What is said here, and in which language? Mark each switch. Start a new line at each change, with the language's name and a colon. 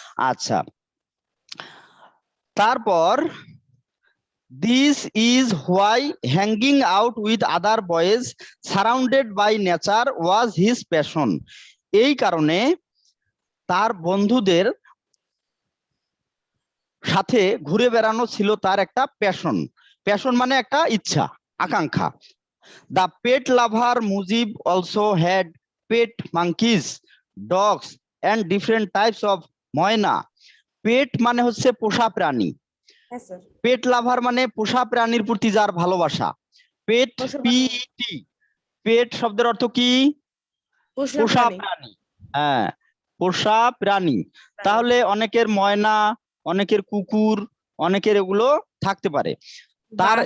Bangla: আচ্ছা, তারপর
English: this is why hanging out with other boys surrounded by nature was his passion.
Bangla: এই কারণে তার বন্ধুদের সাথে ঘুরে বেড়ানো ছিল তার একটা প্যাশন। প্যাশন মানে একটা ইচ্ছা, আকাঙ্ক্ষা।
English: The pet lover Mujib also had pet monkeys, dogs and different types of myna.
Bangla: পেট মানে হচ্ছে পোষা প্রাণী। হ্যাঁ স্যার। পেট লাভার মানে পোষা প্রাণীর প্রতি যার ভালোবাসা। পেট, পোষা পিইটি, পেট শব্দের অর্থ কি? পোষা প্রাণী। প্রাণী। হ্যাঁ, পোষা প্রাণী। তাহলে অনেকের ময়না, অনেকের কুকুর, অনেকের এগুলো থাকতে পারে, তার